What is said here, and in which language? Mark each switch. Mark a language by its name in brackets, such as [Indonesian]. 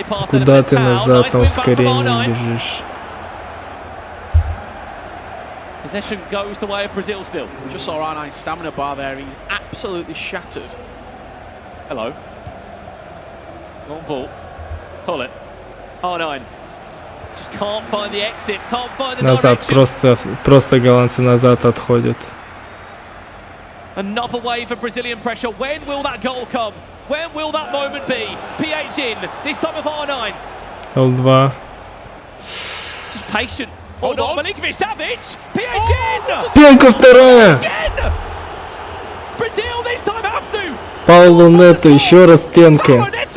[Russian] Куда ты назад на ускорении бежишь? [English] Possession goes the way of Brazil still. Just saw R9's stamina bar there. He's absolutely shattered. Hello. Long ball. Pull it. R9. Just can't find the exit. Can't find the [Russian] назад, просто голландцы назад отходят. [English] Another wave of Brazilian pressure. When will that goal come? When will that moment be? PH in. This time of R9. L2. Just patient. Oh no, Milinkovic-Savic. PH in. [Russian] Пенка вторая. [English] Brazil this time have to. [Russian] Паулу Нету, еще раз Пенка.